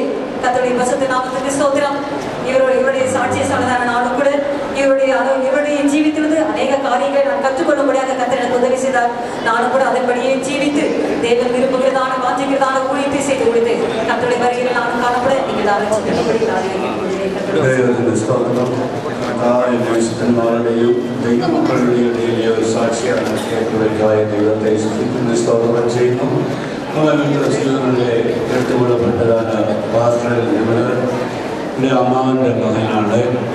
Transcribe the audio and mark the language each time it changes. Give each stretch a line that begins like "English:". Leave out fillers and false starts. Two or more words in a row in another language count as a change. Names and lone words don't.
Tamil: கர்த்தருடைய பரிசுத்த நாமத்துக்கு ஸ்தோத்திரம். இவருடைய சாட்சிய சொன்னதான நானும் கூட இவருடைய ஜீவித்திலிருந்து அநேக காரியங்களை நான் கற்றுக்கொள்ளும்படியாக கர்த்தர் எனக்கு உதவி செய்தார். நானும் கூட அதன்படியே ஜீவித்து தேவன் விரும்புகிறதான வாஞ்சிக்கிறதான ஊழியத்தை செய்து கொடுத்து கர்த்தருடைய வருகையில் நானும் காணப்பட நீங்கள் ஆலோசிக்கிறபடி
Malayalam: സാക്ഷിയാണ് കേട്ടുവരുവായ ദൈവത്തെ സ്തോത്രം ചെയ്യുന്നു. എടുത്തുകൊള്ളപ്പെട്ടതാണ് പാസ്റ്റർ ഞങ്ങളുടെ അമ്മാവൻ്റെ മകനാണ്.